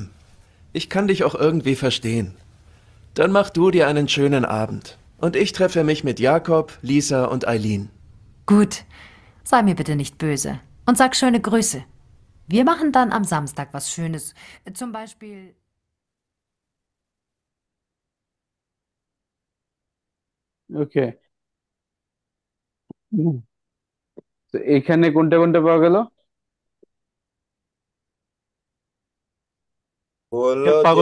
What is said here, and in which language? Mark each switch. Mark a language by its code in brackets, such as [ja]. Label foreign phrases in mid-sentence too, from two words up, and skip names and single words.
[de] Ich kann dich auch irgendwie verstehen. Dann mach du dir einen schönen Abend. Und ich treffe mich mit Jakob, Lisa und Eileen. Gut, sei mir bitte nicht böse. Und sag schöne Grüße. Wir machen dann am Samstag was Schönes. Zum Beispiel... [bn] ওকে, তো এখানে কোনটা কোনটা পাওয়া গেল? বললো যে